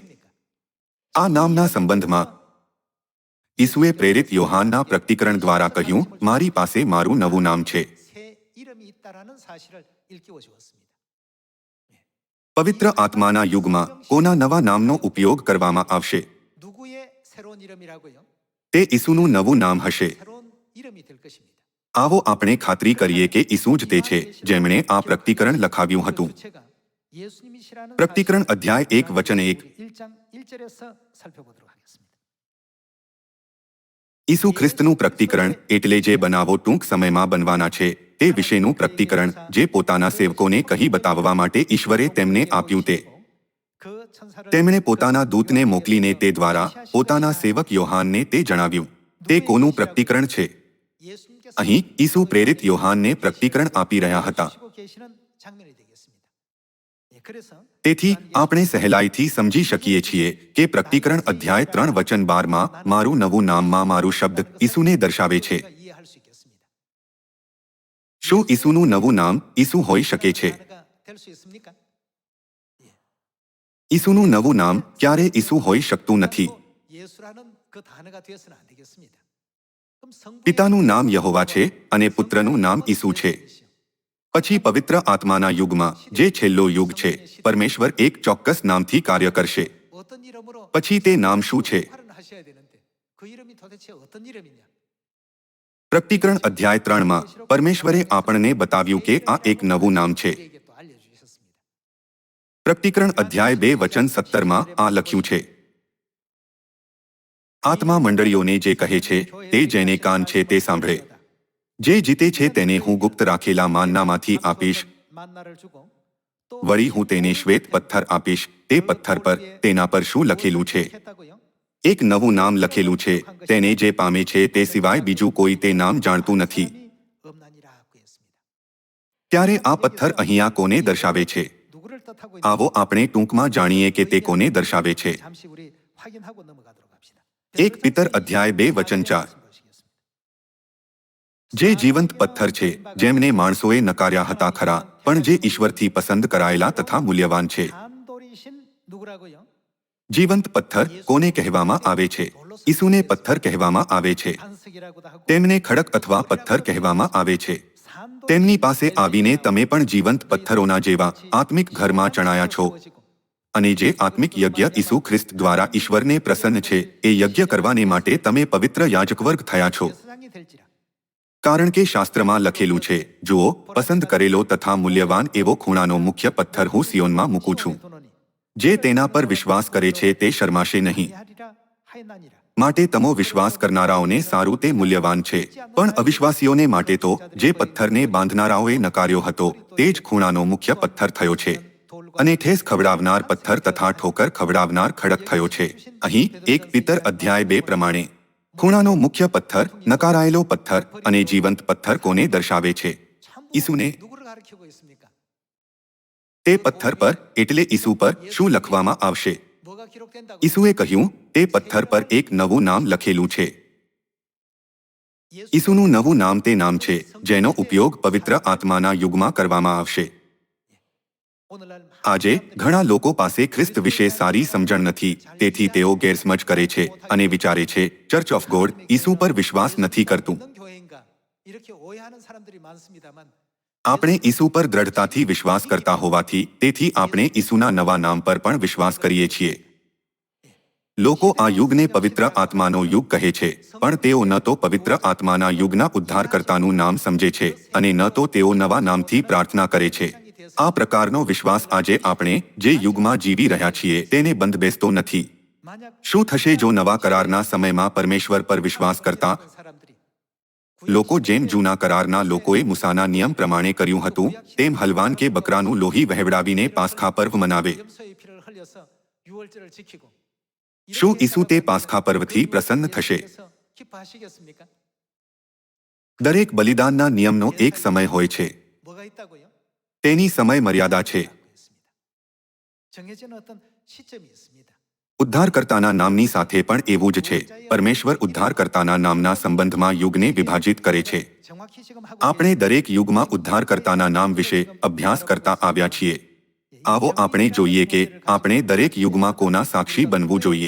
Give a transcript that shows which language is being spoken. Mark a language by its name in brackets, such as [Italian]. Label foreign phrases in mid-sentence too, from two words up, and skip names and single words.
[Gujarati] આ નામના સંબંધમાં ઈસુએ પ્રેરિત યોહાનના પ્રકટીકરણ દ્વારા કહ્યું, મારી પાસે મારું નવું નામ છે. પવિત્ર આત્માના યુગમાં કોના નવા નામનો ઉપયોગ કરવામાં આવશે? તે ઈસુનું નવું નામ હશે. [Korean] 새로운 이름이 될 것입니다. [Gujarati] આવો આપણે ખાતરી કરીએ કે ઈસુ જ તે છે જેમણે આ પ્રકટીકરણ લખાવ્યું હતું. [Korean] 주체가 예수님이시라는 [Gujarati] પ્રકટીકરણ [Korean] 사실을 [Gujarati] અધ્યાય 1 વચન 1. [Korean] 우리 1장 1절에서 살펴보도록 하겠습니다. [Gujarati] ઈસુ ખ્રિસ્તનું પ્રકટીકરણ એટલે જે બનાવો ટૂંક સમયમાં બનવાના છે તે વિશેનું પ્રકટીકરણ જે પોતાના સેવકોને કહી બતાવવા માટે ઈશ્વરે તેમને આપ્યું તે. [Korean] 그 천사를 [Gujarati] તેમણે પોતાના દૂતને મોકલીને તે દ્વારા પોતાના સેવક યોહાનને તે જણાવ્યું. તે કોનું પ્રકટીકરણ છે? [Korean] 예수님께서 [Gujarati] અહીં ઈસુ પ્રેરિત યોહાનને પ્રકટીકરણ આપી રહ્યા હતા. [Korean] 주시고 계시는 장면이 되겠습니다. 예, 그래서 [Gujarati] તેથી આપણે સહેલાઈથી સમજી શકીએ છીએ કે પ્રકટીકરણ અધ્યાય 3 વચન 12 માં મારું નવું નામમાં મારું શબ્દ ઈસુને દર્શાવે છે. [Korean] 우리가 이해할 수 있겠습니다. [Gujarati] શું ઈસુનું નવું નામ ઈસુ હોઈ શકે છે? [Korean] 단어가 될수 있습니까? [Gujarati] ઈસુનું નવું નામ ક્યારે ઈસુ હોઈ શકતું નથી. [Korean] 예수라는 그 단어가 되어서는 안 되겠습니다. 그럼 성부의 [Gujarati] પિતાનું નામ યહોવા છે અને પુત્રનું નામ ઈસુ છે. પછી પવિત્ર આત્માના યુગમાં જે છેલ્લો યુગ છે પરમેશ્વર એક ચોક્કસ નામથી કાર્ય કરશે. [Korean] 어떤 이름으로 [Gujarati] પછી તે નામ શું છે? [Korean] 활용하셔야 되는데 그 이름이 도대체 어떤 이름이냐? [Gujarati] પ્રકટીકરણ અધ્યાય 3 માં પરમેશ્વરે આપણને બતાવ્યું કે આ એક નવું નામ છે. [Korean] 우리에게 또 알려주셨습니다. [Gujarati] પ્રકટીકરણ અધ્યાય 2 વચન 17 માં આ લખ્યું છે. આત્મા મંડળીઓને જે કહે છે તે જેને કાન છે તે સાંભળે. જે જીતે છે તેને હું ગુપ્ત રાખેલા માનનામાંથી આપીશ. [Korean] 만나를 주고 또 [Gujarati] વળી હું તેને શ્વેત પથ્થર આપીશ. તે પથ્થર પર તેના પર શું લખેલું છે? [Korean] 했다고요? [Gujarati] એક નવું નામ લખેલું છે. તેને જે પામે છે તે સિવાય બીજું કોઈ તે નામ જાણતું નથી. [Korean] 없나니라고 했습니다. [Gujarati] ત્યારે આ પથ્થર અહીંયા કોને દર્શાવે છે? [Korean] 누구를 뜻하고 [Gujarati] આવો આપણે ટૂંકમાં જાણીએ કે તે કોને દર્શાવે છે. [Korean] 잠시 우리 확인하고 넘어가도록 합시다. [Gujarati] એક પિતર અધ્યાય 2 વચન 4. જે જીવંત પથ્થર છે જેમને માણસોએ નકાર્યા હતા ખરા પણ જે ઈશ્વરથી પસંદ કરાયેલા તથા મૂલ્યવાન છે. [Korean] 단돌이신 누구라고요? [Gujarati] જીવંત પથ્થર કોને કહેવામાં આવે છે? ઈસુને પથ્થર કહેવામાં આવે છે. [Korean] 반석이라고도 하고 [Gujarati] તેમને ખડક અથવા પથ્થર કહેવામાં આવે છે. [Korean] 산돌 [Gujarati] તેમની પાસે આવીને તમે પણ જીવંત પથ્થરોના જેવા આત્મિક ઘરમાં ચણાયા છો. અને જે આત્મિક યજ્ઞ ઈસુ ખ્રિસ્ત દ્વારા ઈશ્વરને પ્રસન્ન છે એ યજ્ઞ કરવાને માટે તમે પવિત્ર યાજકવર્ગ થયા છો. [Korean] 세상이 될지라 [Gujarati] કારણ કે શાસ્ત્રમાં લખેલું છે, જુઓ, પસંદ કરેલો તથા મૂલ્યવાન એવો ખૂણાનો મુખ્ય પથ્થર હું સિયોનમાં મૂકું છું. [Korean] 도노니 [Gujarati] જે તેના પર વિશ્વાસ કરે છે તે શરમાશે નહીં. [Korean] 하리라 하였나니라. [Gujarati] માટે તમો વિશ્વાસ કરનારાઓને સારું તે મૂલ્યવાન છે. પણ અવિશ્વાસીઓને માટે તો જે પથ્થરને બાંધનારાઓએ નકાર્યો હતો તે જ ખૂણાનો મુખ્ય પથ્થર થયો છે. અને ઠેસ ખવડાવનાર પથ્થર તથા ઠોકર ખવડાવનાર ખડક થયો છે. અહીં એક પિતર અધ્યાય 2 પ્રમાણે ખૂણાનો મુખ્ય પથ્થર, નકારાયેલો પથ્થર અને જીવંત પથ્થર કોને દર્શાવે છે? ઈસુને. [Korean] 누구를 가리키고 있습니까? [Gujarati] તે પથ્થર પર એટલે ઈસુ પર શું લખવામાં આવશે? [Korean] 뭐가 기록된다고? [Gujarati] ઈસુએ કહ્યું તે પથ્થર પર એક નવું નામ લખેલું છે. ઈસુનું નવું નામ તે નામ છે જેનો ઉપયોગ પવિત્ર આત્માના યુગમાં કરવામાં આવશે. [Korean] 오늘날 [Gujarati] આજે ઘણા લોકો પાસે ખ્રિસ્ત વિશે સારી સમજણ નથી, તેથી તેઓ ગેરસમજ કરે છે અને વિચારે છે ચર્ચ ઓફ ગોડ ઈસુ પર વિશ્વાસ નથી કરતું. [Korean] 어떤 교회인가 이렇게 오해하는 사람들이 많습니다만 [Gujarati] આપણે ઈસુ પર દ્રઢતાથી વિશ્વાસ કરતા હોવાથી તેથી આપણે ઈસુના નવા નામ પર પણ વિશ્વાસ કરીએ છીએ. લોકો આ યુગને પવિત્ર આત્માનો યુગ કહે છે પણ તેઓ ન તો પવિત્ર આત્માના યુગના ઉદ્ધારકર્તાનું નામ સમજે છે અને ન તો તેઓ નવા નામથી પ્રાર્થના કરે છે. આ પ્રકારનો વિશ્વાસ આજે આપણે જે યુગમાં જીવી રહ્યા છીએ તેને બંધબેસતો નથી. [Korean] 만약 [Gujarati] શું થશે જો નવા કરારના સમયમાં પરમેશ્વર પર વિશ્વાસ કરતા [Korean] 사람들이 [Gujarati] લોકો જેમ જૂના કરારના લોકોએ મૂસાના નિયમ પ્રમાણે કર્યું હતું તેમ હલવાન કે બકરાનું લોહી વહેવડાવીને પાસ્ખા પર્વ મનાવે? [Korean] 염소의 피를 흘려서 유월절을 지키고 [Gujarati] શું ઈસુ તે પાસ્ખા પર્વથી પ્રસન્ન થશે? [Korean] 기뻐하시겠습니까? [Gujarati] દરેક બલિદાનના નિયમનો એક સમય હોય છે. [Korean] 뭐가 있다고요? [Gujarati] તેની સમય મર્યાદા છે. [Korean] 정해진 어떤 시점이 있습니다. [Gujarati] ઉદ્ધારકર્તાના નામની સાથે પણ એવું જ છે. પરમેશ્વર ઉદ્ધારકર્તાના નામના સંબંધમાં યુગને વિભાજિત કરે છે. [Korean] 정확히 지금 하고 [Gujarati] આપણે દરેક યુગમાં ઉદ્ધારકર્તાના નામ વિશે અભ્યાસ કરતા આવ્યા છીએ. આવો આપણે જોઈએ કે આપણે દરેક યુગમાં કોના સાક્ષી બનવું જોઈએ.